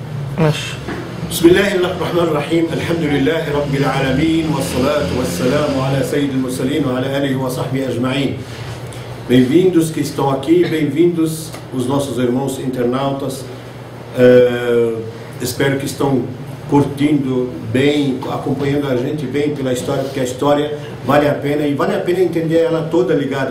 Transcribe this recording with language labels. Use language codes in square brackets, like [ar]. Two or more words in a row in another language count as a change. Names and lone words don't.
[ar] ماشي. بسم الله الرحمن الرحيم. الحمد لله رب العالمين والصلاة والسلام على سيد المرسلين وعلى آله وصحبه أجمعين. [pt] Bem-vindos que estão aqui, bem-vindos os nossos irmãos internautas. Espero que estão curtindo bem, acompanhando a gente bem pela história, porque a história vale a pena e vale a pena entender ela toda ligada.